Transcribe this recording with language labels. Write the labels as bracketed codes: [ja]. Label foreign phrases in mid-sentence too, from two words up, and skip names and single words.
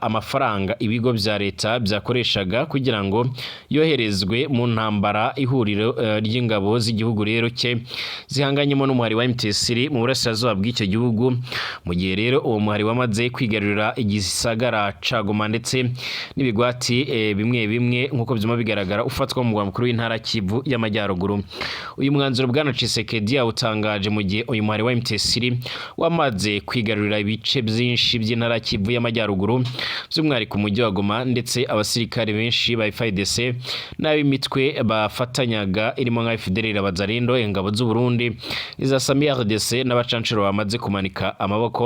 [rn] amafaranga ibigo bya leta byakoreshaga kugira ngo yoherezwe mu ntambara ihuriro ry'ingabo z'igihugu rero cye zihanganyemo n'umuhari wa M23 mu burasirazuba bw'icyo gihugu, mu gihe rero uwo muhari wamaze kwigarurira igisagara ca Goma ndetse n'ibigwati bimwe nkuko byuma bigaragara ufatwa mu mukuru w'intara Kivu y'Amajyaruguru. [rw] Uyu mwanzuro bwana Tshisekedi utangaje mu gihe uyu muhari wa M23 wamaze kwigarurira ibice byinshi by'intara Kivu y'Amajyaruguru by'umwihariko umujyi wa Goma, ndetse abasirikare benshi ba FARDC n'ab'imitwe bafatanyaga irimo nka FDLR, Abazalendo, ingabo z'u Burundi, iza RDC n'abacancuro bamaze kumanika amaboko.